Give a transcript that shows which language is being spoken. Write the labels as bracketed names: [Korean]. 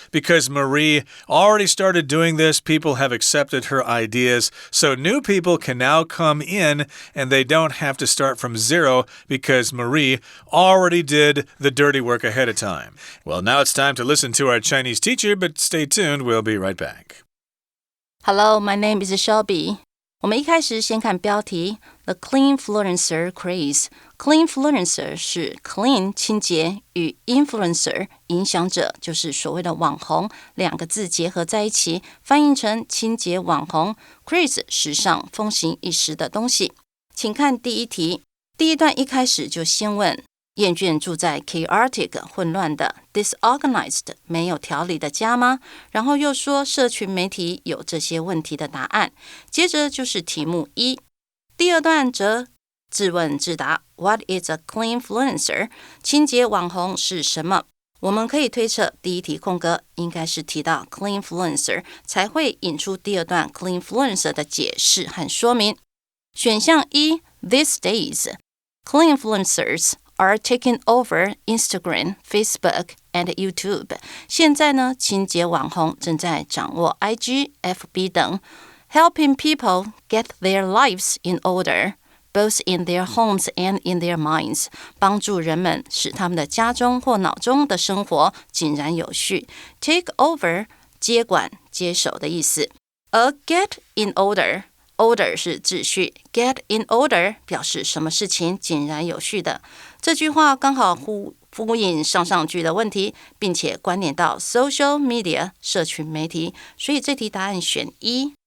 [English] Because Marie already started doing this, people have accepted her ideas. So new people can now come in, and they don't have to start from zero because Marie already did the dirty work ahead of time. Well, now it's time to listen to our Chinese teacher, but stay tuned. We'll be right back. Hello, my name is Shelby. [Chinese] 我们一开始先看标题 The Cleanfluencer Craze。Cleanfluencer 是 clean 清洁与 influencer 影响者，就是所谓的网红，两个字结合在一起，翻译成清洁网红。 Craze 时尚风行一时的东西。请看第一题，第一段一开始就先问厌倦住在 chaotic 混乱的 disorganized 没有条理的家吗？然后又说社群媒体有这些问题的答案。接着就是题目1。第二段则自问自答 [English] What is a cleanfluencer？ [Chinese] 清洁网红是什么？我们可以推测第一题空格应该是提到 cleanfluencer 才会引出第二段 cleanfluencer 的解释和说明。 [English] 选项1 These days cleanfluencers are taking over Instagram, Facebook, and YouTube. [Chinese] 现在呢，清洁网红正在掌握 IG, FB 等 [English] helping people get their lives in order, both in their homes and in their minds. [Chinese] 帮助人们使他们的家中或脑中的生活井然有序。 Take over, 接管、接手的意思。而 get in order,Order 是秩序 ，get in order 表示什么事情井然有序的。这句话刚好呼应上句的问题，并且关联到 social media 社群媒体，所以这题答案选1。